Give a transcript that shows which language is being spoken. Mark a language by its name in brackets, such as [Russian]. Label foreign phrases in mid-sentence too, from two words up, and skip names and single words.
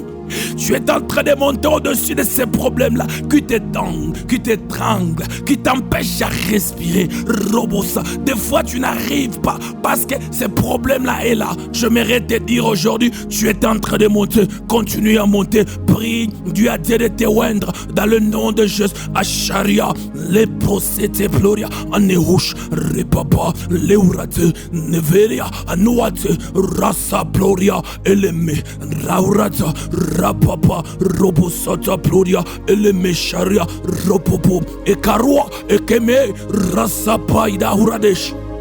[French] Tu es en train de monter au-dessus de ces problèmes-là qui t'étranglent, qui t'empêchent à respirer. Robosa, des fois tu n'arrives pas parce que ces problèmes-là est là. J'aimerais te dire aujourd'hui, tu es en train de monter, continue à monter. Prie, Dieu a dit de te oindre dans le nom de Jésus. Acharia, les procédés Gloria, Anehush, Repapa, Leurate, Neveria, Anuate, Rasa Gloria, Eleme, Raurata, Rapapa, Robosata, Gloria, Eleme, Sharia, Ropopo, Ekarua, Ekeme, Rasapaida, Huradesh.